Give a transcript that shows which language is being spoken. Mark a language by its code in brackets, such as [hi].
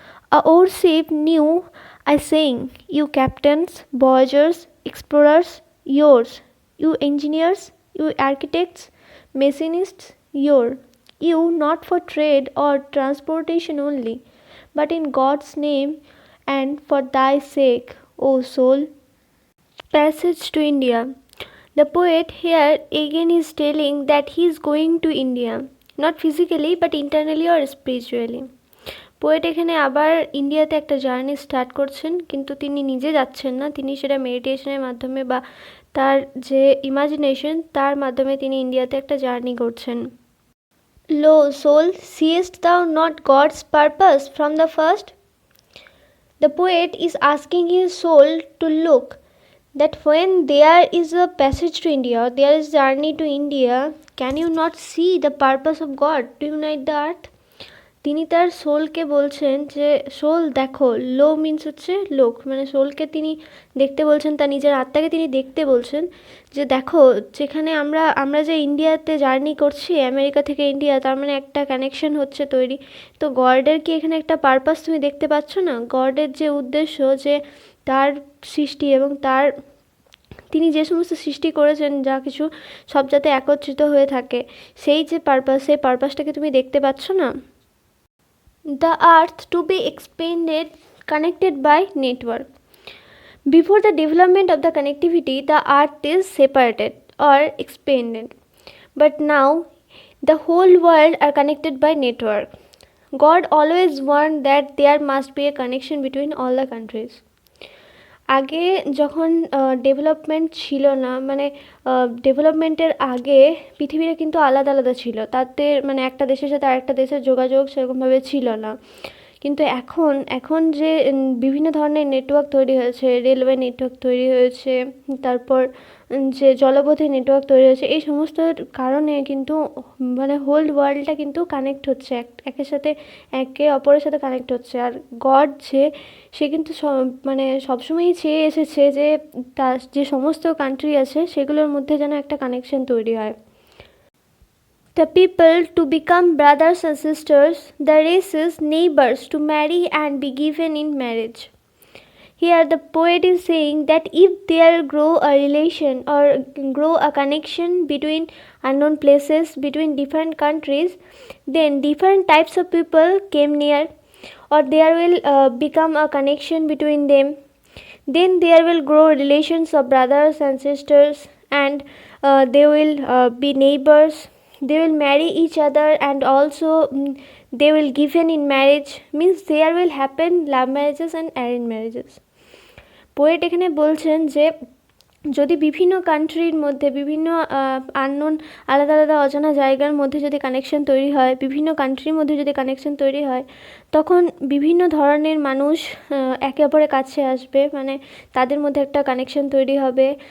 [en] Our ship new, I sing, you captains, voyagers, explorers, yours, you engineers, you architects, machinists, you not for trade or transportation only, but in God's name and for thy sake, O soul. Passage to India. The poet here again is telling that he is going to India, not physically but internally or spiritually. [bn] Poet এখানে আবার ইন্ডিয়াতে একটা journey start করছেন, কিন্তু তিনি নিজে যাচ্ছেন না, তিনি সেটা মেডিটেশনের মাধ্যমে বা তার যে ইমাজিনেশন তার মাধ্যমে তিনি ইন্ডিয়াতে একটা জার্নি করছেন। [en] Lo soul, seest thou not God's purpose from the first? The poet is asking his soul to look that when there is a passage to India, there is journey to India, can you not see the purpose of God to unite the earth? [bn] তিনি তার সোলকে বলছেন যে soul দেখো, লো means হচ্ছে লোক, মানে সোলকে তিনি দেখতে বলছেন, তার নিজের আত্মাকে তিনি দেখতে বলছেন যে দেখো, যেখানে আমরা যে ইন্ডিয়াতে জার্নি করছি, আমেরিকা থেকে ইন্ডিয়া, তার মানে একটা কানেকশন হচ্ছে তৈরি। তো গডের কি এখানে একটা পারপাস তুমি দেখতে পাচ্ছ না? গডের যে উদ্দেশ্য, যে তার সৃষ্টি এবং তিনি যে সমস্ত সৃষ্টি করেছেন, যা কিছু সব যাতে একত্রিত হয়ে থাকে, সেই যে পারপাস, সেই পারপাসটাকে তুমি দেখতে পাচ্ছ না? [en] The earth to be expanded, connected by network. Before the development of the connectivity, the earth is separated or expanded. But now, the whole world are connected by network. God always warned that there must be a connection between all the countries. [bn] আগে যখন development ছিল না, মানে ডেভেলপমেন্টের আগে পৃথিবীটা কিন্তু আলাদা আলাদা ছিল, তাতে মানে একটা দেশের সাথে আরেকটা দেশের যোগাযোগ সেরকমভাবে ছিল না। কিন্তু এখন যে বিভিন্ন ধরনের নেটওয়ার্ক তৈরি হয়েছে, রেলওয়ে নেটওয়ার্ক তৈরি হয়েছে, তারপর যে জলপথে নেটওয়ার্ক তৈরি হয়েছে, এই সমস্ত কারণে কিন্তু মানে হোল ওয়ার্ল্ডটা কিন্তু কানেক্ট হচ্ছে, একের সাথে একে অপরের সাথে কানেক্ট হচ্ছে। আর গড সে কিন্তু মানে সবসময়ই চেয়ে এসেছে যে তার যে সমস্ত কান্ট্রি আছে সেগুলোর মধ্যে যেন একটা কানেকশন তৈরি হয়। [en] The people to become brothers and sisters, the races neighbors to marry and be given in marriage. Here the poet is saying that if there grow a relation or grow a connection between unknown places, between different countries, then different types of people came near, or there will become a connection between them. Then there will grow relations of brothers and sisters, and they will be neighbors. They will marry each other, and also they will given in marriage, means there will happen love marriages and arranged marriages. [bn] Poet এখানে বলছেন যে যদি বিভিন্ন কান্ট্রির মধ্যে, বিভিন্ন unknown আলাদা আলাদা অজানা জায়গার মধ্যে যদি কানেকশন তৈরি হয়, বিভিন্ন কান্ট্রির মধ্যে যদি কানেকশন তৈরি হয়, তখন বিভিন্ন ধরনের মানুষ একে অপরের কাছে আসবে, মানে তাদের মধ্যে একটা কানেকশন তৈরি হবে।